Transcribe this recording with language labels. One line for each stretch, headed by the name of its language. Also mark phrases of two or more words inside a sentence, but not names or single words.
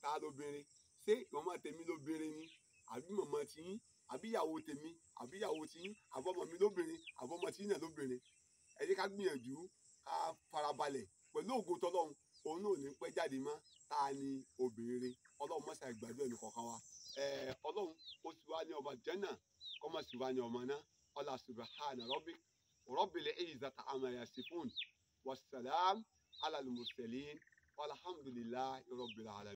Yoruba: ṣé màmá tèmi lóbìnrin ni àbí màmá tiyín àbí ìyàwó tèmi àbí ìyàwó tiyín àbọ̀mọ̀ mi lóbìnrin àbọ̀mọ̀ tiyín náà lóbìnrin ẹ jẹ́ ká gbìyànjú ká farabalẹ̀ pẹ̀lú ògo tọ́lọ́run òun náà ò ní pẹ́ jáde mọ́ ta ni obìnrin ọlọ́run mọ́sá ìgbàdo ẹnì kọ̀ọ̀kan wa ọlọ́run ó sì wá ní ọba jẹ́nà kọ́mọ̀ sì wá ní ọmọ náà ọlá
Arabic: سبحان رب العزة عما يصفون والسلام على المرسلين والحمد لله رب العالمين.